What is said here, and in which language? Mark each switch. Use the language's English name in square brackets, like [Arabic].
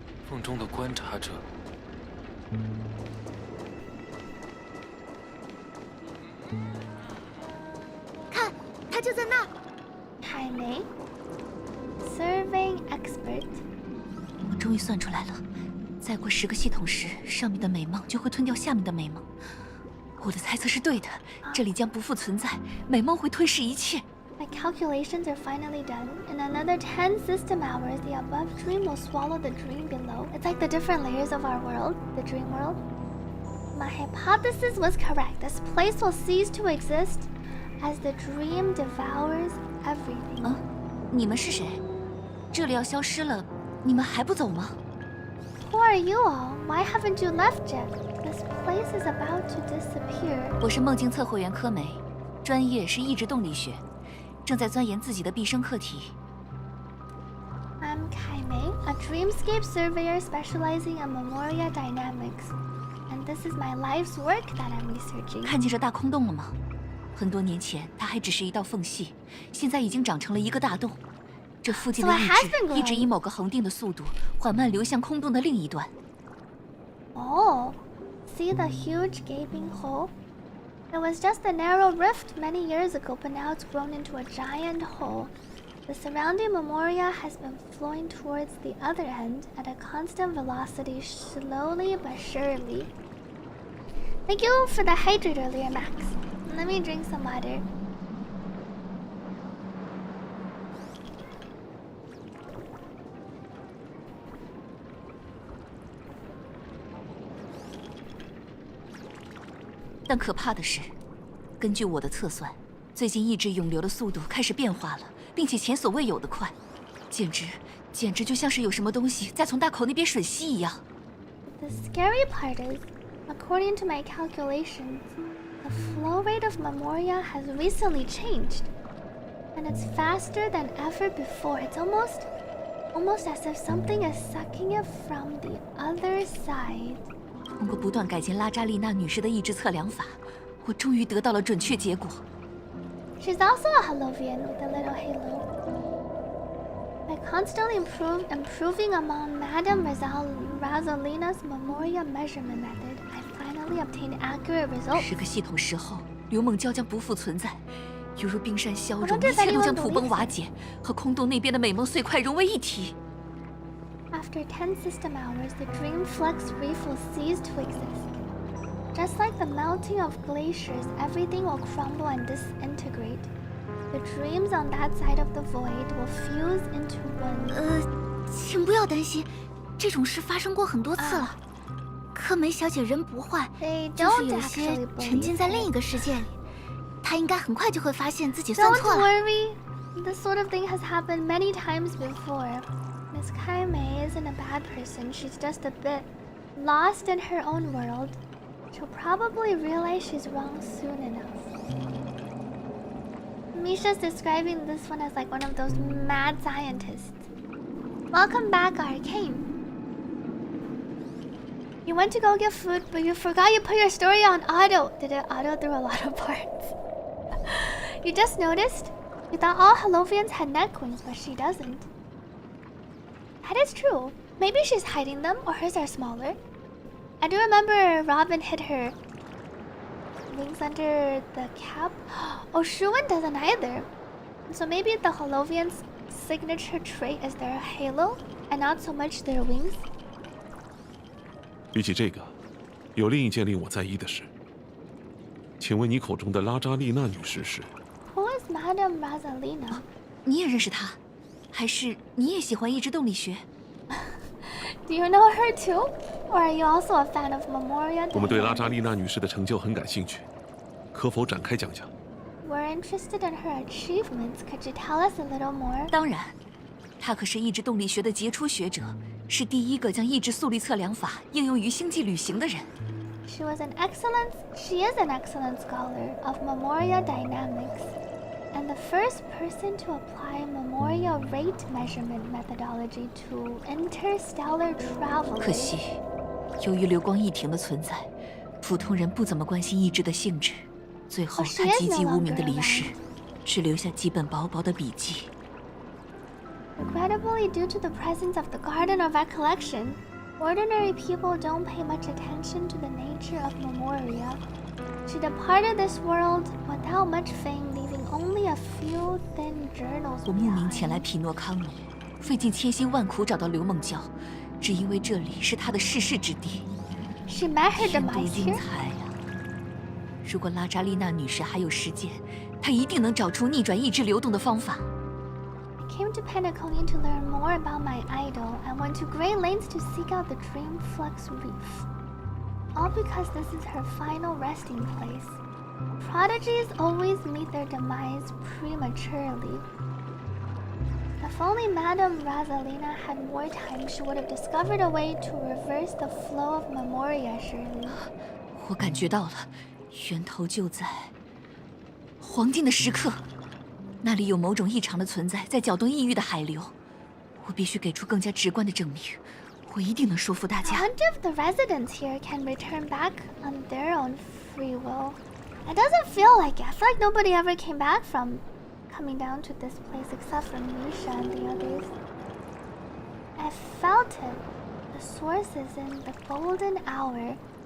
[Chinese] 梦中的观察者。看，他就在那。海梅 ， [English] Surveying Expert。 [Chinese] 我终于算出来了，再过10个系统时，上面的美梦就会吞掉下面的美梦。我的猜测是对的，这里将不复存在，美梦会吞噬一切。 [English] My calculations are finally done. In another 10 system hours, the above dream will swallow the dream below. It's like the different layers of our world, the dream world. My hypothesis was correct. This place will cease to exist as the dream devours everything. [Chinese] 你们是谁？这里要消失了，你们还不走吗？ [English] Who are you all? Why haven't you left yet? This place is about to disappear. [Chinese] 我是梦境测绘员柯梅，专业是意志动力学。正在钻研自己的毕生课题。 [English] I'm Kaimei, a dreamscape surveyor specializing in Memoria dynamics, and this is my life's work that I'm researching. [Chinese] 看见这大空洞了吗？很多年前，它还只是一道缝隙，现在已经长成了一个大洞。这附近的意志一直以某个恒定的速度缓慢流向空洞的另一端。 [English] Oh, see the huge gaping hole? It was just a narrow rift many years ago, but now it's grown into a giant hole. The surrounding Memoria has been flowing towards the other end at a constant velocity, slowly but surely. Thank you for the hydrate earlier, Max. Let me drink some water. [Chinese] 但可怕的是，根据我的测算，最近意志涌流的速度开始变化了，并且前所未有的快，简直就像是有什么东西在从大口那边吮吸一样。 [English] The scary part is, according to my calculations, the flow rate of Memoria has recently changed, and it's faster than ever before. It's almost as if something is sucking it from the other side. [Chinese] 通过不断改进拉扎丽娜女士的意志测量法，我终于得到了准确结果。 [English] She's also a Halovian with a little halo. By constantly improving among Madame Rosalina's Memoria measurement method, I finally obtained accurate results. [Chinese] 10个系统时后，刘梦娇将不复存在，犹如冰山消融，一切都将土崩瓦解，和空洞那边的美梦碎块融为一体。 [English] After 10 system hours, the Dreamflex Reef will cease to exist. Just like the melting of glaciers, everything will crumble and disintegrate. The dreams on that side of the void will fuse into one. [Chinese] 请不要担心，这种事发生过很多次了。柯梅小姐人不坏，就是有些沉浸在另一个世界里。她应该很快就会发现自己算错了。 [English] Don't worry, This sort of thing has happened many times before. Miss Kaimei isn't a bad person, she's just a bit lost in her own world. She'll probably realize she's wrong soon enough. Misha's describing this one as like one of those mad scientists. Welcome back, Arcane. You went to go get food, but you forgot you put your story on auto. Did it auto through a lot of parts? You just noticed? You thought all Holovians had neck wings, but she doesn't. That is true. Maybe she's hiding them, or hers are smaller. I do remember Robin hid her wings under the cap. Oh, Shuwen doesn't either. So maybe the Holovians' signature trait is their halo, and not so much their wings. [Chinese] 比起这个，有另一件令我在意的事。请问你口中的拉扎丽娜女士是？ [English] Who is Madame Rosalina? [Chinese] 你也认识她？还是你也喜欢意志动力学？ [English] Do you know her too? Or are you also a fan of Memoria? [Chinese] 我们对拉扎丽娜女士的成就很感兴趣，可否展开讲讲？ [English] We're interested in her achievements. Could you tell us a little more? [Chinese] 当然，她可是意志动力学的杰出学者，是第一个将意志速率测量法应用于星际旅行的人。 [English] She is an excellent scholar of Memoria dynamics, and the first person to apply Memoria rate measurement methodology to interstellar travel. [Chinese] 可惜，由于流光溢停的存在，普通人不怎么关心意志的性质，最后她籍籍无名的离世，只留下几本薄薄的笔记。 [English] Regrettably, due to the presence of the Garden of Recollection, ordinary people don't pay much attention to the nature of Memoria. She departed this world without much fame, leaving only a few thin journals [Chinese] 我慕名前来匹诺康尼，费尽千辛万苦找到刘梦娇，只因为这里是她的逝世之地。 [English] She met her [Chinese] 天妒 [English] demise [Chinese] 英 [English] here. [Chinese] 才呀！如果拉扎丽娜女士还有时间，她一定能找出逆转意志流动的方法。 [English] I came to Penacony to learn more about my idol and went to great lengths to seek out the Dream Flux Reef. All because this is her final resting place. Prodigies always meet their demise prematurely. If only Madame Rosalina had more time, she would have discovered a way to reverse the flow of Memoria, surely. [Chinese] 我感觉到了，源头就在黄金的时刻。那里有某种异常的存在在搅动异域的海流，我必须给出更加直观的证明。我一定能说服大家。 [English] I wonder if the residents here can return back on their own free will. It doesn't feel like it. I feel like nobody ever came back from coming down to this place except for Misha and the others. I felt it. The source is in the golden hour.